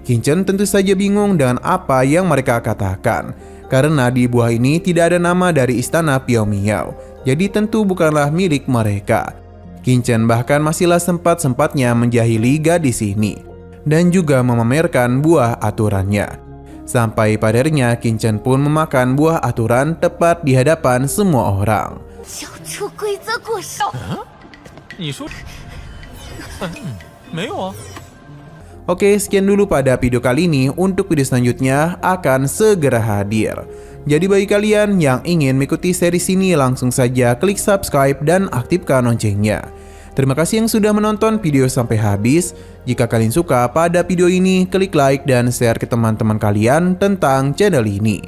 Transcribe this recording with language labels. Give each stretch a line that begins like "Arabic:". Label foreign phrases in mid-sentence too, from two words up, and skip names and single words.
Indonesian: Qin-chen tentu saja bingung dengan apa yang mereka katakan, karena di buah ini tidak ada nama dari istana Piao Miao, jadi tentu bukanlah milik mereka. Qin-chen bahkan masihlah sempat-sempatnya menjahili gadis ini, dan juga memamerkan buah aturannya. Sampai padarnya Qin-chen pun memakan buah aturan tepat di hadapan semua orang.
Chinese: 交出规则过手。你说？没有啊。
Indonesian: Oke, sekian dulu pada video kali ini. Untuk video selanjutnya akan segera hadir. Jadi bagi kalian yang ingin mengikuti series ini, langsung saja klik subscribe dan aktifkan loncengnya. Terima kasih yang sudah menonton video sampai habis. Jika kalian suka pada video ini, klik like dan share ke teman-teman kalian tentang channel ini.